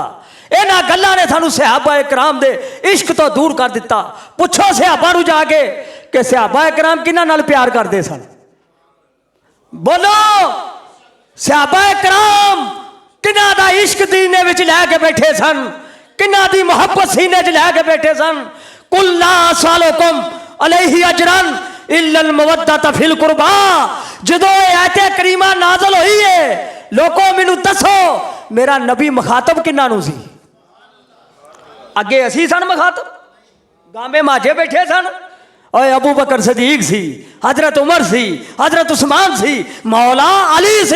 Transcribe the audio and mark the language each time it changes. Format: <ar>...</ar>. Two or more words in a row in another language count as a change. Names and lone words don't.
<pa>انہاں گلاں نے سانوں صحابہ کرام دے عشق توں دور کر دتا. پچھو صحابہ نوں جا کے کہ صحابہ کرام کنہاں نال پیار کرتے سن? بولو، صحابہ کرام کنہاں دا عشق دینے وچ لےکے بیٹھے سن، کنہاں دی محبت سینے چ لےکے بیٹھے سن.</pa> <ar>قل لا أسألكم عليه أجرا إلا المودة في القربى.</ar> <pa>جدوں آیت کریمہ نازل ہوئی ہے، لوگو مینوں دسو میرا نبی مخاطب کنہاں نوں سی? اگے اسی سن مخاطب، گانوے ماجھے بیٹھے سن، اور ابو بکر صدیق سی، حضرت عمر سی، حضرت عثمان سی، مولا علی سی.</pa>